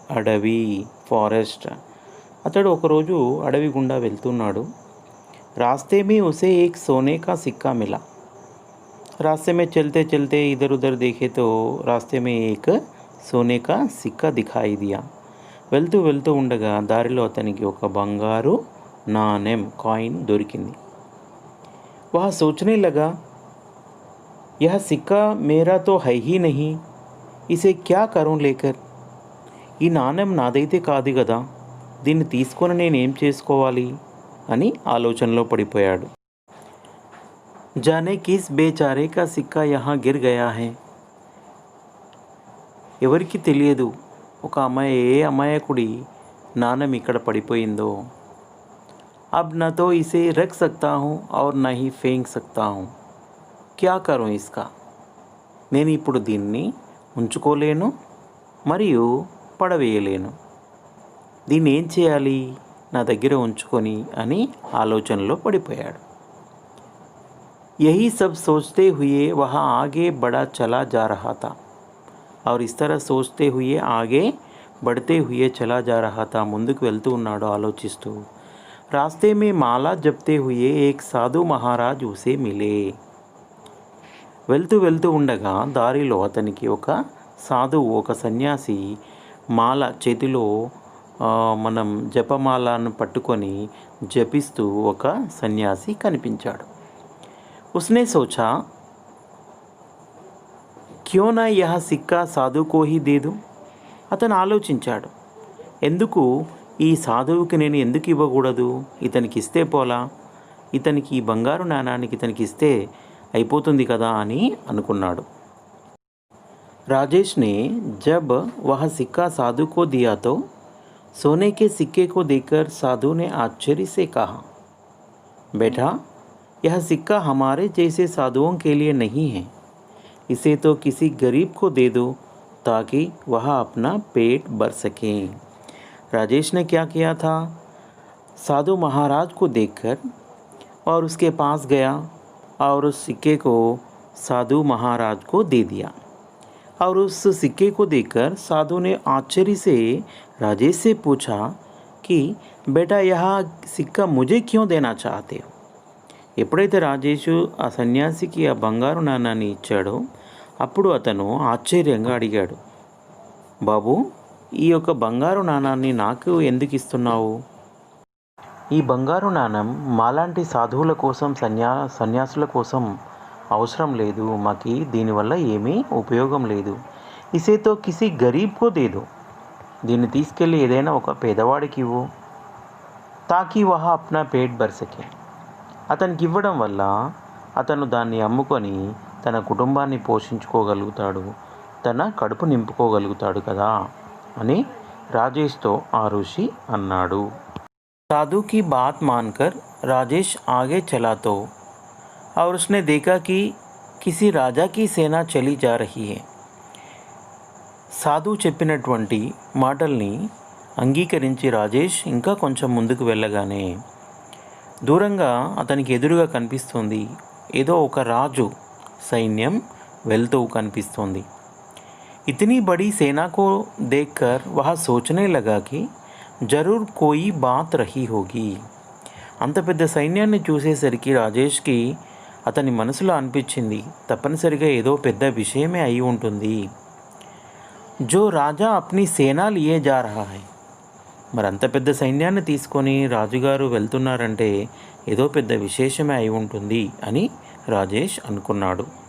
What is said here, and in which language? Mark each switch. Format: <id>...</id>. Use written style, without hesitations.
<te>అడవి, ఫారెస్ట్। అతడు ఒకరోజు అడవి గుండా వెళ్తున్నాడు।</te> <hi>रास्ते में उसे एक सोने का सिक्का मिला। रास्ते में चलते चलते इधर उधर देखे तो रास्ते में एक सोने का सिक्का दिखाई दिया।</hi> <te>వెళ్తూ వెళ్తూ ఉండగా దారిలో అతనికి ఒక బంగారు నాణెం, కాయిన్ దొరికింది।</te> <hi>वह सोचने लगा, यह सिक्का मेरा तो है ही नहीं, इसे क्या करूं लेकर?</hi> <te>ఈ నాణెం నాదైతే కాదు కదా, దీన్ని తీసుకొని నేనేం చేసుకోవాలి అని ఆలోచనలో పడిపోయాడు।</te> <hi>जाने किस बेचारे का सिक्का यहाँ गिर गया है।</hi> <te>ఎవరికి తెలియదు ఒక అమాయకుడి నాణెం ఇక్కడ పడిపోయిందో।</te> <hi>अब न तो इसे रख सकता हूँ और न ही फेंक सकता हूँ, क्या करूँ इसका?</hi> <te>నేను ఇప్పుడు దీన్ని ఉంచుకోలేను మరియు పడవేయలేను, దీన్ని ఏం చేయాలి నా దగ్గర ఉంచుకొని అని ఆలోచనలో పడిపోయాడు।</te> <hi>यही सब सोचते हुए वह आगे बढ़ा चला जा रहा था। और इस तरह सोचते हुए आगे बढ़ते हुए चला जा रहा था,</hi> <te>ముందుకు వెళ్తూ ఉన్నాడు ఆలోచిస్తూ।</te> <hi>रास्ते में माला जपते हुए एक साधु महाराज उसे मिले।</hi> <te>వెళ్తూ వెళ్తూ ఉండగా దారిలో అతనికి ఒక సాధువు, ఒక సన్యాసి మాల చేతిలో మనం జపమాలను పట్టుకొని జపిస్తూ ఒక సన్యాసి కనిపించాడు।</te> <hi>उसने सोचा, क्यों ना यह सिक्का साधु को ही दे दूं।</hi> <te>అతను ఆలోచించాడు, ఎందుకు ఈ సాధువుకి నేను ఎందుకు ఇవ్వకూడదు, ఇతనికి ఇస్తే పోలా, ఇతనికి ఈ బంగారు నాణానికి ఇతనికి ఇస్తే అయిపోతుంది కదా అని అనుకున్నాడు।</te> <hi>राजेश ने जब वह सिक्का साधु को दिया तो सोने के सिक्के को देखकर साधु ने आश्चर्य से कहा, बेटा, यह सिक्का हमारे जैसे साधुओं के लिए नहीं है। इसे तो किसी गरीब को दे दो ताकि वह अपना पेट भर सके। राजेश ने क्या किया था, साधु महाराज को देखकर और उसके पास गया और उस सिक्के को साधु महाराज को दे दिया। और उस सिक्के को देखकर साधु ने आश्चर्य से राजेश से पूछा कि बेटा, यह सिक्का मुझे क्यों देना चाहते हो?</hi> <te>ఎప్పుడైతే రాజేషు ఆ సన్యాసికి ఆ బంగారు నాణాన్ని ఇచ్చాడో అప్పుడు అతను ఆశ్చర్యంగా అడిగాడు, బాబు, ఈ యొక్క బంగారు నాణాన్ని నాకు ఎందుకు ఇస్తున్నావు? ఈ బంగారు నాణం మాలాంటి సాధువుల కోసం సన్యాసుల కోసం అవసరం లేదు, మాకి దీనివల్ల ఏమీ ఉపయోగం లేదు.</te> <hi>ఇసేతో కిసి గరీబ్కో దేదో,</hi> <te>దీన్ని తీసుకెళ్ళి ఏదైనా ఒక పేదవాడికి ఇవ్వు,</te> <hi>తాకి వహ అప్నా పేట్ భర్ సకే.</hi> <te>అతనికి ఇవ్వడం వల్ల అతను దాన్ని అమ్ముకొని తన కుటుంబాన్ని పోషించుకోగలుగుతాడు, తన కడుపు నింపుకోగలుగుతాడు కదా అని రాజేష్తో ఆ ఋషి అన్నాడు.</te> <hi>साधु की बात मानकर राजेश आगे चला तो और उसने देखा कि किसी राजा की सेना चली जा रही है.</hi> <te>సాధు చెప్పినటువంటి మాటల్ని అంగీకరించి రాజేష్ ఇంకా కొంచెం ముందుకు వెళ్ళగానే దూరంగా అతనికి ఎదురుగా కనిపిస్తుంది ఏదో ఒక రాజు సైన్యం వెళ్తూ కనిపిస్తుంది.</te> <hi>इतनी बड़ी सेना को देखकर वह सोचने लगा कि జరూర్ కోయి బాత్ రహీ హోగి.</hi> <te>అంత పెద్ద సైన్యాన్ని చూసేసరికి రాజేష్కి అతని మనసులో అనిపించింది, తప్పనిసరిగా ఏదో పెద్ద విషయమే అయి ఉంటుంది.</te> <hi>జో రాజా అప్ని సేనా లియే జా రహా హై,</hi> <te>మరి అంత పెద్ద సైన్యాన్ని తీసుకొని రాజుగారు వెళ్తున్నారంటే ఏదో పెద్ద విశేషమే అయి ఉంటుంది అని రాజేష్ అనుకున్నాడు.</te>